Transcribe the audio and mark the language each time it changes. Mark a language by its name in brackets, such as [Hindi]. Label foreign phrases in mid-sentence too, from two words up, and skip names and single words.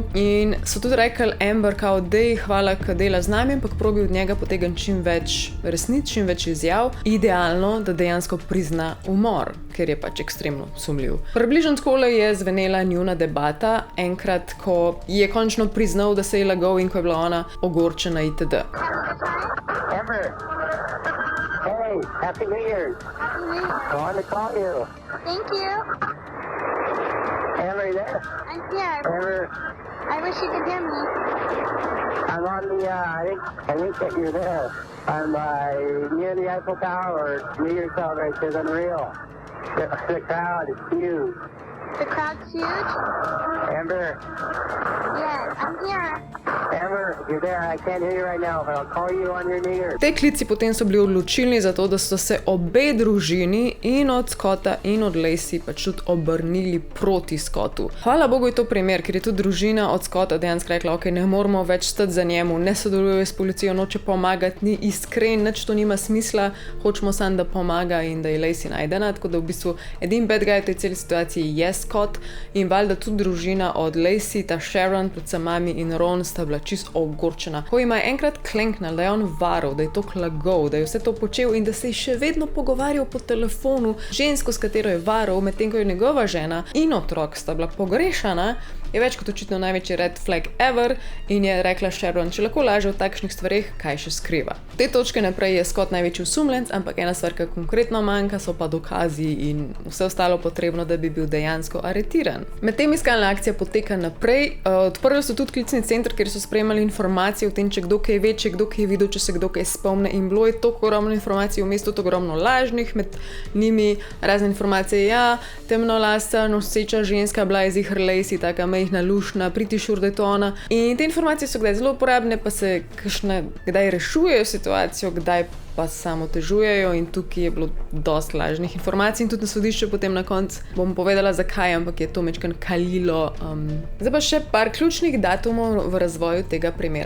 [Slovenian] In so tudi rekli Amber, kao dej, hvala, ka dela z nami, ampak probi od njega potegniti čim več resnic, čim več izjav. Idealno, da dejansko prizna umor, ker je pač ekstremno sumljiv. Približno takole je zvenela njuna debata, enkrat, ko je končno priznal, da se je lagal in ko je bila ona ogorčena itd. [English] Amber, hey, Happy New Year. Happy New Year. I wanted to call you. Thank you. Amber, you there? I'm here. Amber, I wish you could hear me. I'm on the, I think that you're there. I'm near the Eiffel Tower. New Year celebration is unreal. The crowd is huge. The crowd's huge? Amber, Yes, I'm here. Amber, you're there. I can't hear you right now, but I'll call you on your New Year. [Slovenian] Te klici potem so bili odločilni za to, da so se obe družini in od Scotta in od Lacey pač tudi obrnili proti Scottu. Hvala Bogu je to primer, ker je tudi družina od Scotta dejansko rekla, ok, ne moramo več stati za njemu, ne sodeluje s policijo, noče pomagati, ni iskren, nič to nima smisla, hočemo samo, da pomaga in da je Lacey najdena, tako da v bistvu edin [English] bad guy [Slovenian] v tej celi situaciji je Scott in valjda tudi družina od Lacey, ta Sharon, predvsem mami in Ron sta bila čisto ogorčena. Ko jima je enkrat klenknal, da je on varal, da je to klagal, da je vse to počel in da se je še vedno pogovarjal po telefonu žensko, s katero je varal, medtem ko je njegova žena in otrok sta bila pogrešana, je več kot očitno največji [English] red flag ever [Slovenian] in je rekla Sharon, če lahko laže o takšnih stvareh, kaj še skriva. Te točke naprej je Scott največji osumljenec, ampak ena stvar, ki konkretno manjka, so pa dokazi in vse ostalo potrebno, da bi bil dejansko aretiran. Medtem iskalna akcija poteka naprej, odprli so tudi klicni center, kjer so sprejemali informacije o tem, če kdo kaj ve, če kdo kaj videl, če se kdo kaj spomne in bilo je toliko ogromno informacij, v mestu ogromno lažnih, med njimi razne informacije, ja, temnolasa, noseča ženska, bila je ziher Lacey, taka majhna, lušna, [English] pretty sure, [Slovenian] da je to ona. In te informacije so kdaj zelo uporabne, pa se kdaj rešujejo situacijo, kdaj pa samo otežujejo in tukaj je bilo dosti lažnih informacij in tudi na sodišču potem na koncu bom povedala zakaj, ampak je to majčkeno kalilo. Zdaj pa še par ključnih datumov v razvoju tega primera.